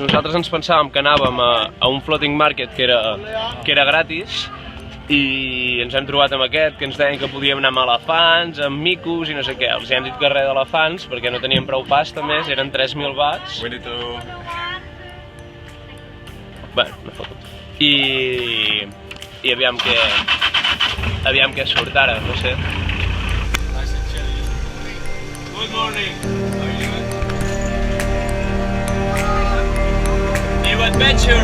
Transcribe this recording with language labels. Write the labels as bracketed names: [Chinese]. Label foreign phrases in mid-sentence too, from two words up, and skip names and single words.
[Catalan] Nosaltres ens pensàvem que anàvem a un [English] floating market [Catalan] que era gratis, i ens hem trobat amb aquest, que ens deien que podíem anar amb elefants, amb micos i no sé què. Els hem dit que res d'elefants, perquè no teníem prou pasta més, eren 3.000 bahts. Bueno, no foto. I aviam què surt ara, no sé. [English] Good morning. How are you doing? New adventure.